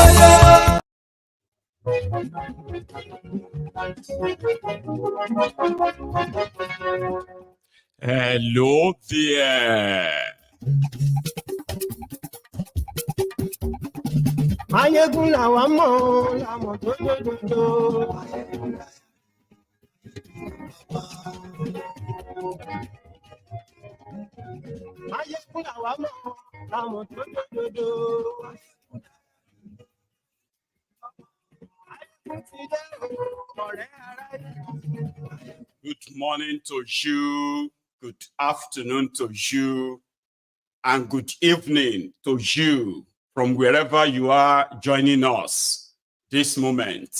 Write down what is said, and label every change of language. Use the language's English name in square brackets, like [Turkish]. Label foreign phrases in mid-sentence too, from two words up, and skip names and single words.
[English] Hello there. [Yoruba] Maiyegun làwa mọ̀ làmọ̀ tó dòdòdò. Maiyegun làwa mọ̀ làmọ̀ tó dòdòdò. [English] Good morning to you, good afternoon to you, and good evening to you from wherever you are joining us this moment.